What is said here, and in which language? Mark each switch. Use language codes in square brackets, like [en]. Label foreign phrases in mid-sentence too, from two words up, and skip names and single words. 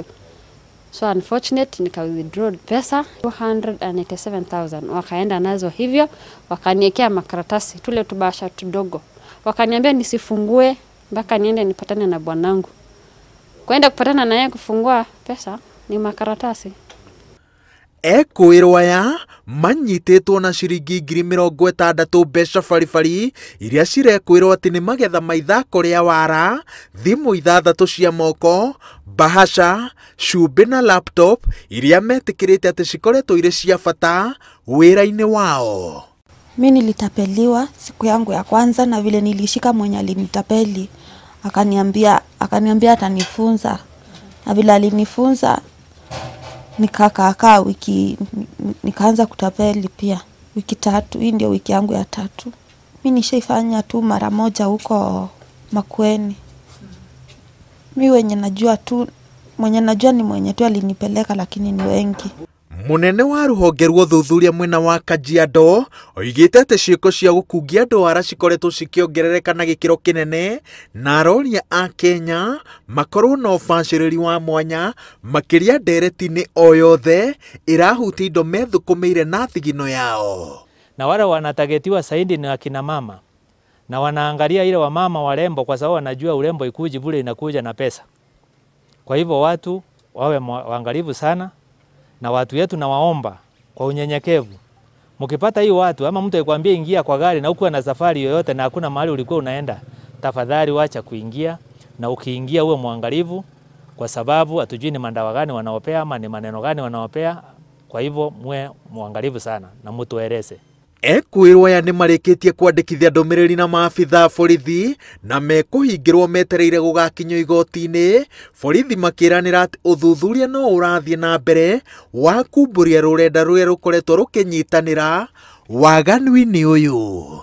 [en] So unfortunate [sw] nika withdraw pesa 287,000. Wakaenda nazo hivyo, wakaniwekea makaratasi tule tubasha tudogo. Wakaniambia nisifungue mpaka niende nipatane na bwanangu. Kwenda kupatana na yeye kufungua pesa ni makaratasi. [ki] Ekũĩrwo aya manyitĩtwo na ciringi 60,000 mbeca baribari iria cirekwĩrwo atĩ nĩ magetha ma ithako rĩa waara, thimũ 6 cia moko, bahasha, cumbĩ na laptop iria metĩkĩrĩte atĩ cikoretwo irĩ cia bata wĩra-inĩ wao. [sw] Mimi nilitapeliwa siku yangu ya kwanza, na vile nilishika mwenye alinitapeli akaniambia atanifunza, na vile alinifunza nikakaa wiki, nikaanza kutapeli pia wiki 3. Hii ndio wiki yangu ya 3. Mimi nishaifanya tu mara moja huko Makueni. Mimi mwenye najua ni mwenye tu alinipeleka, lakini ni wengi. [ki] Munene wa rũhonge rwa ũthuthuria mwena wa Kajiado oigĩte atĩ ciĩko cia gũkungia andũ waara cikoretwo cikĩongerereka na gĩkĩro kĩnene, na aroria a Kenya makorwo na ũbacĩrĩri wa mwanya makĩria ndereti-inĩ o yothe ĩrahutia indo methũkũmĩire na thigino yao. [sw] Na wale wanatagetiwa zaidi ni akina mama, na wanaangalia ile wamama warembo kwa sababu wanajua urembo ikuji bure, inakuja na pesa. Kwa hivyo watu wawe waangalifu sana, na watu yetu na waomba kwa unyenyekevu, mkipata hiyo watu ama mtu akwambia ingia kwa gari na uko na safari yoyote na hakuna mahali ulikuwa unaenda, tafadhali wacha kuingia, na ukiingia uwe mwangalifu, kwa sababu hatujui ni mandawa gani wanaopea ama ni maneno gani wanaopea. Kwa hivyo muwe mwangalifu sana na mutueleze. [ki] Ekũĩrwo aya nĩ marĩkĩtie kwandĩkithia ndũmĩrĩri na maabitha borithi na mekũhingĩrwo metereire gũgakinywo igoti-inĩ, borithi makĩranĩra atĩ ũthuthuria no ũrathiĩ na mbere wa kumbũria rũrenda rũrĩa rũkoretwo rũkĩnyitanĩra waganu-inĩ ũyũ.